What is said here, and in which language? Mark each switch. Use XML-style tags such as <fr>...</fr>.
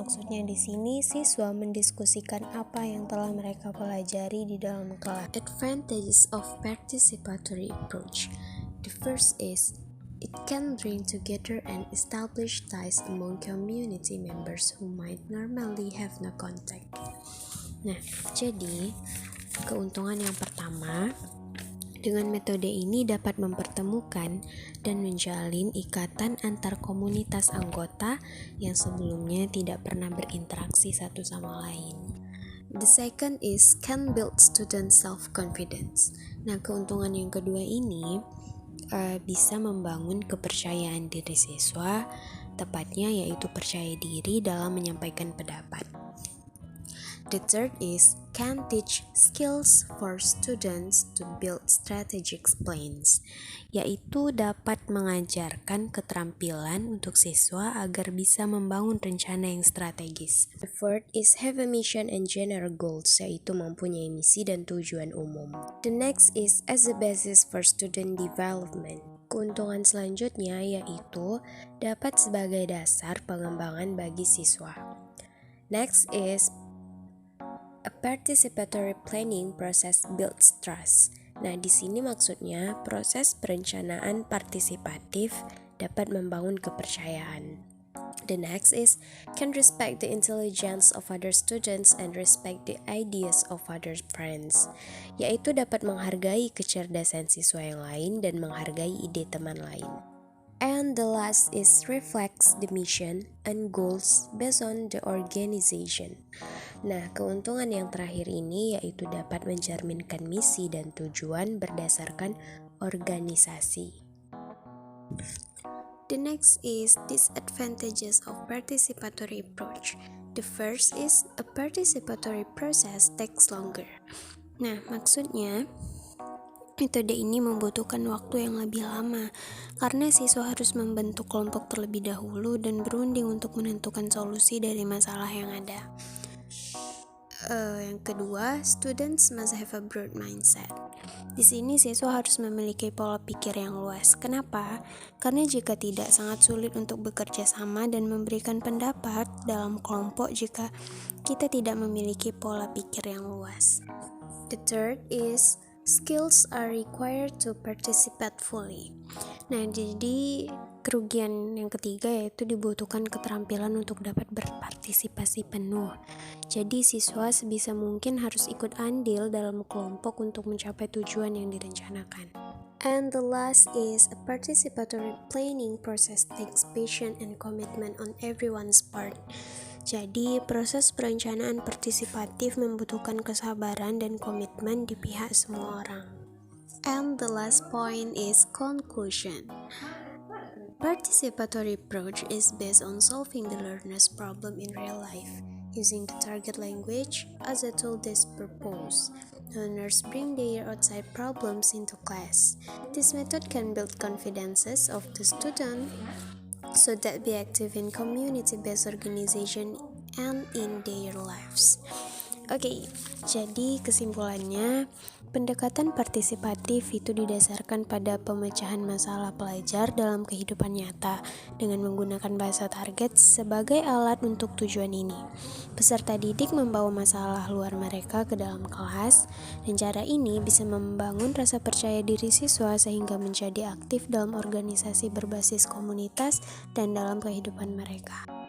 <id>Maksudnya di sini siswa mendiskusikan apa yang telah mereka pelajari di dalam kelas.</id> <en>Advantages of participatory approach. The first is it can bring together and establish ties among community members who might normally have no contact.</en> <id>Nah, jadi keuntungan yang pertama, dengan metode ini dapat mempertemukan dan menjalin ikatan antar komunitas anggota yang sebelumnya tidak pernah berinteraksi satu sama lain.</id> <en>The second is can build student self-confidence.</en> <id>Nah, keuntungan yang kedua ini bisa membangun kepercayaan diri siswa, tepatnya yaitu percaya diri dalam menyampaikan pendapat.</id> <en>The third is can teach skills for students to build strategic plans,</en> <id>yaitu dapat mengajarkan keterampilan untuk siswa agar bisa membangun rencana yang strategis.</id> <en>The fourth is have a mission and general goals,</en> <id>yaitu mempunyai misi dan tujuan umum.</id> <en>The next is as a basis for student development.</en> <id>Keuntungan selanjutnya yaitu dapat sebagai dasar pengembangan bagi siswa.</id> <en>Next is a participatory planning process builds trust.</en> <id>Nah, di sini maksudnya proses perencanaan partisipatif dapat membangun kepercayaan.</id> <en>The next is can respect the intelligence of other students and respect the ideas of other friends,</en> <id>yaitu dapat menghargai kecerdasan siswa yang lain dan menghargai ide teman lain.</id> <en>And the last is reflects the mission and goals based on the organization.</en> <id>Nah, keuntungan yang terakhir ini yaitu dapat mencerminkan misi dan tujuan berdasarkan organisasi.</id> <en>The next is disadvantages of participatory approach. The first is a participatory process takes longer.</en> <id>Nah, maksudnya metode ini membutuhkan waktu yang lebih lama karena siswa harus membentuk kelompok terlebih dahulu dan berunding untuk menentukan solusi dari masalah yang ada. Yang kedua,</id> <en>students must have a broad mindset.</en> <id>Di sini siswa harus memiliki pola pikir yang luas. Kenapa? Karena jika tidak, sangat sulit untuk bekerja sama dan memberikan pendapat dalam kelompok jika kita tidak memiliki pola pikir yang luas.</id> <en>The third is skills are required to participate fully.</en> <id>Nah, jadi kerugian yang ketiga yaitu dibutuhkan keterampilan untuk dapat berpartisipasi penuh. Jadi siswa sebisa mungkin harus ikut andil dalam kelompok untuk mencapai tujuan yang direncanakan.</id> <en>And the last is a participatory planning process takes patience and commitment on everyone's part.</en> <id>Jadi, proses perencanaan partisipatif membutuhkan kesabaran dan komitmen di pihak semua orang.</id> <en>And the last point is conclusion. Participatory approach is based on solving the learner's problem in real life, using the target language as a tool this purpose. Learners bring their outside problems into class. This method can build confidences of the student so that be active in community-based organization and in their lives.</en> <id>Oke, jadi kesimpulannya, pendekatan partisipatif itu didasarkan pada pemecahan masalah pelajar dalam kehidupan nyata dengan menggunakan bahasa target sebagai alat untuk tujuan ini. Peserta didik membawa masalah luar mereka ke dalam kelas, dan cara ini bisa membangun rasa percaya diri siswa sehingga menjadi aktif dalam organisasi berbasis komunitas dan dalam kehidupan mereka.</id>